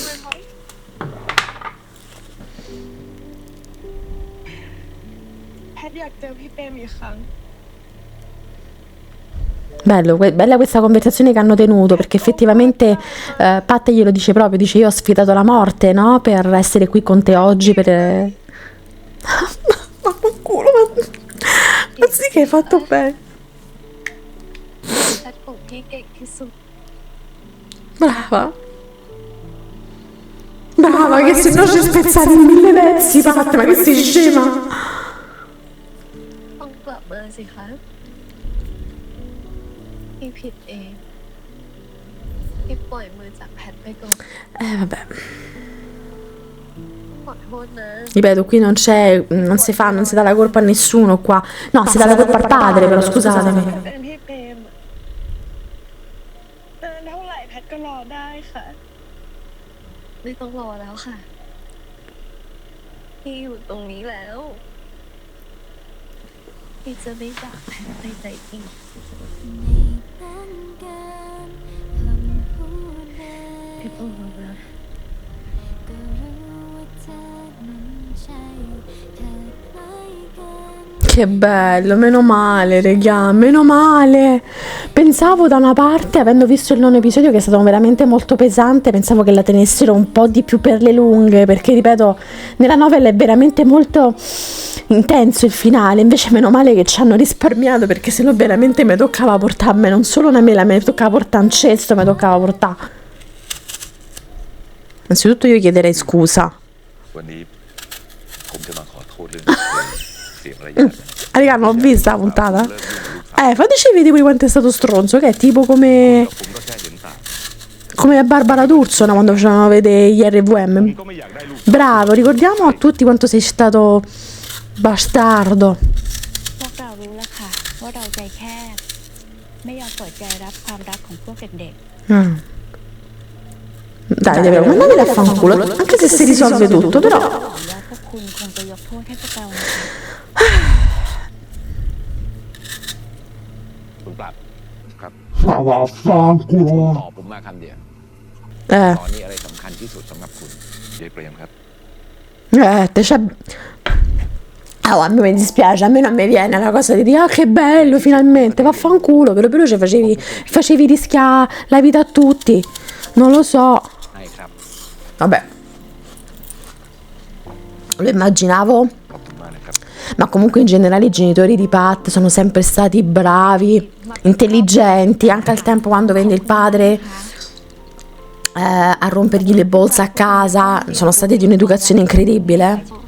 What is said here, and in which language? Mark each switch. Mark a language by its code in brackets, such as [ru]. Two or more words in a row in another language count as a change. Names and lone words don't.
[it] Bella questa conversazione che hanno tenuto, perché effettivamente Pat glielo dice proprio, dice io ho sfidato la morte, no? Per essere qui con te oggi, per... ma culo, ma sì che hai fatto bene. [th] แพทของพี่เก่งที่สุด [it] Brava, che se no ci spezzati in 1000 pezzi, Pat, ma che sei scema? [th] ต้องกลับมาสิคะพี่ผิดเองพี่ปล่อยมือจากแพทไปก่อน [it] Vabbè. [th] ขอโทษนะ [it] Ripeto, qui non si dà la colpa a nessuno qua. No, si dà la colpa al padre, però scusatemi. [th] เป็นพี่เปมนานเท่าไหร่แพทก็รอได้ค่ะ ไม่ต้องรอแล้วค่ะพี่อยู่ตรงนี้แล้วพี่จะไม่จากแพทไปไหนอีกพี่ต้องรอนะ [it] Che bello, meno male, regà, meno male. Pensavo da una parte, avendo visto il 9° episodio, che è stato veramente molto pesante, pensavo che la tenessero un po' di più per le lunghe, perché ripeto, nella novella è veramente molto intenso il finale, invece meno male che ci hanno risparmiato, perché sennò veramente mi toccava portarmi non solo una mela, mi toccava portare un cesto, mi toccava portare. Innanzitutto io chiederei scusa. [th] วันนี้ผมจะมาขอโทษเรื่องเสียงระยะ [it] Raga, non ho visto la puntata. Fateci vedere voi quanto è stato stronzo, che è tipo come Barbara D'Urso, no, quando facevano vedere gli RVM. Bravo, ricordiamo a tutti quanto sei stato bastardo. [th] พวกเรารู้แล้วค่ะว่าเราใจแคบไม่ยอมเปิดใจรับความรักของพวกเด็ก [it] Dai, davvero, mandateli a fanculo, anche se si risolve tutto, però. [th] ๆหวังว่าพวกคุณคงจะยกโทษให้พวกเรานะคะ คุณปรับครับ [it] Ma vaffanculo. [th] ตอบผมมาคำเดียวตอนนี้อะไรสำคัญที่สุดสำหรับคุณ เยเปรมครับ [it] Oh, a me mi dispiace, a me non mi viene la cosa di dire ah che bello finalmente, vaffanculo, però ci facevi rischiare la vita a tutti, non lo so. Vabbè, lo immaginavo, ma comunque in generale i genitori di Pat sono sempre stati bravi, intelligenti, anche al tempo quando venne il padre a rompergli le bolse a casa, sono stati di un'educazione incredibile.